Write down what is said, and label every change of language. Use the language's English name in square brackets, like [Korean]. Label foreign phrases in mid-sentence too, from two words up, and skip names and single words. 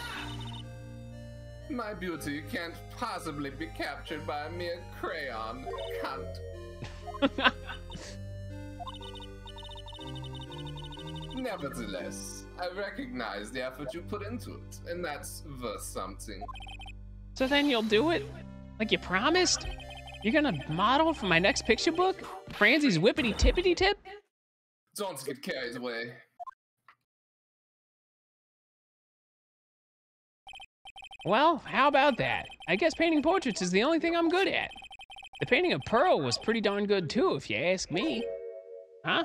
[English] My beauty can't possibly be captured by a mere crayon, cunt. Nevertheless, I recognize the effort you put into it, and that's worth something. So then you'll do it? Like you promised? You're gonna model for my next picture book? Franzi's whippity-tippity-tip? Don't get carried away. Well, how about that? I guess painting portraits is the only thing I'm good at. The painting of Pearl was pretty darn good too, if you ask me. Huh?